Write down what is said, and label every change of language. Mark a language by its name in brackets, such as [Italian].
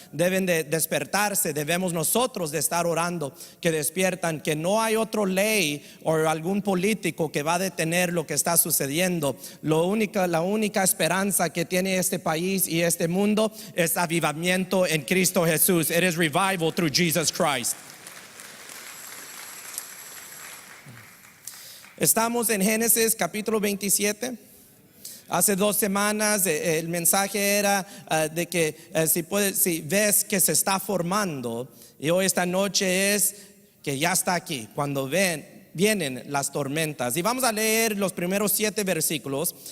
[Spanish] Deben de despertarse, debemos nosotros de estar orando que despiertan, que no hay otra ley o algún político que va a detener lo que está sucediendo. La única esperanza que tiene este país y este mundo es avivamiento en Cristo Jesús. [English] It is revival through Jesus Christ. [Spanish] Estamos en Génesis capítulo 27. Hace 2 semanas el mensaje era de que si ves que se está formando, y hoy esta noche es que ya está aquí, cuando vienen las tormentas. Y vamos a leer los primeros 7 versículos.